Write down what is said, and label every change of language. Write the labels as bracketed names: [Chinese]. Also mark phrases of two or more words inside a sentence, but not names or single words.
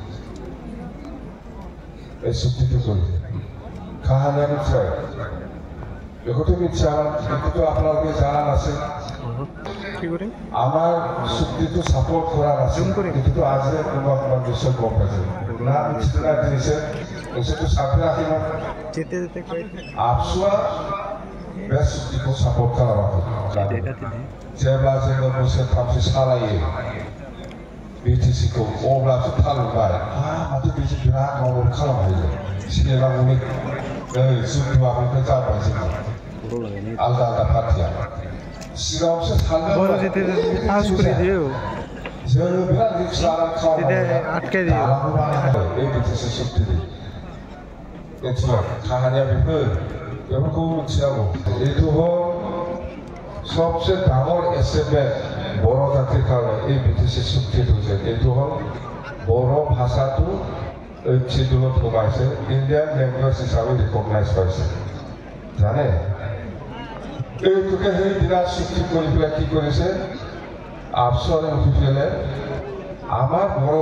[Assamese] কাহানিয়া নিশ্চয় একোটো নিশ্চয় এইটোতো আপোনালোকে জানা নাছিল আমাৰ চুক্তিটো ছাপোৰ্ট কৰা নাছিল এইটোতো আজি কোনোবা নিশ্চয় গম পাইছে না নিশ্চয় দিছে এইটো চাকৰি ৰাখিব [Bodo] আপসুৱা बे चुक्तिखौ सापर्ट खालामाखै जेब्ला जोङो बोसोरथामसो सालायो BTC-खौ अब्लासो थालुबाय माथो बिदि बिराद मावल खालामहायो सिगाङावनो जुद्धआबो जाबाय जोङो आलदा आलदा पार्टिया सिगाङावसो थालुबाय जोङो बिराद रिक्स लानानै खालामबाय बे BTC चुक्तिनि खामानिया बेफोरखौ मिथिनांगौ [Assamese] এইটো হ'ল [Bodo] सबसे [Assamese] ডাঙৰ এচিভমেণ্ট बर' জাতিৰ কাৰণে এই BTC চুক্তিটো যে এইটো হ'ল बर' ভাষাটো এই চিডিউলত সোমাইছে [English] Indian language [Assamese] হিচাপে ৰিকগনাইজ পাইছে জানে এইটোকে সেইদিনা চুক্তি কৰি পেলাই কি কৰিছে আপচৰে উঠি পেলাই আমাৰ বৰ'